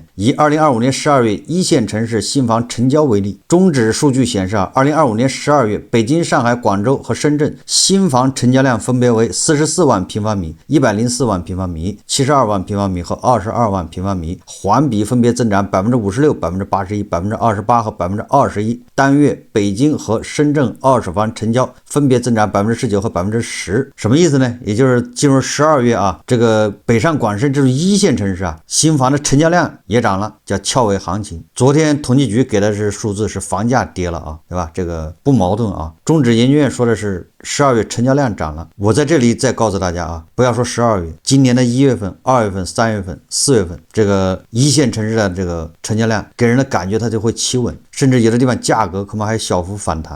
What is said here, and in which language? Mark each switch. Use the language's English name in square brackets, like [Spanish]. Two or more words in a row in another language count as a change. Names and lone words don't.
[Chinese] 以2025年12月一線城市新房成交為例，中指數據顯示啊，2025年12月，北京、上海、廣州和深圳新房成交量分別為44萬平方米、104萬平方米、72萬平方米和22萬平方米，環比分別增長56%、81%、28%和21%。單月北京和深圳二手房成交分別增長19%和10%。什麼意思呢？也就是進入12月啊，這個北上廣深這種一線城市啊，新房的成交量也漲了，叫翹尾行情。昨天統計局給的是數字是房價跌了啊，对吧？這個不矛盾啊。中指研究院說的是12月成交量漲了，我在這裡再告訴大家啊，不要說12月，今年的1月份、2月份、3月份、4月份，這個一線城市的這個成交量給人的感覺它就會企穩，甚至有的地方價格恐怕還小幅反彈。